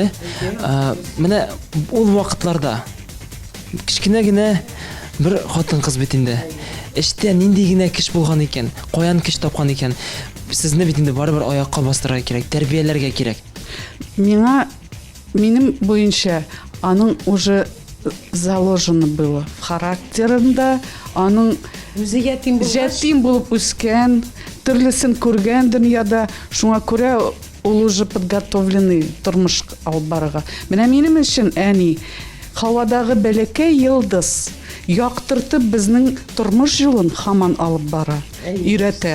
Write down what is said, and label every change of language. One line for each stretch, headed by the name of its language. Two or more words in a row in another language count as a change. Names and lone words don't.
Tatar: Менә ул вакытларда кичкенә генә бер хатын-кыз бит инде. Эштә нинди генә кеш булган икән, каян кеш тапкан икән. Сезне бит инде барыбер аякка бастырырга кирәк, тәрбияләргә кирәк. Минем буенча аның
Russian: уже заложено было в
Tatar: характерында, аның Үзе ятим булып үскән, төрлесен күргән дөньяда, шуңа күрә ул
Russian: уже подготовленный
Tatar: тормыш алып барырга. Менә минем өчен әни һавадагы бәләкәй йылдыз яктыртып безнең тормыш юлын һаман алып бара, өйрәтә.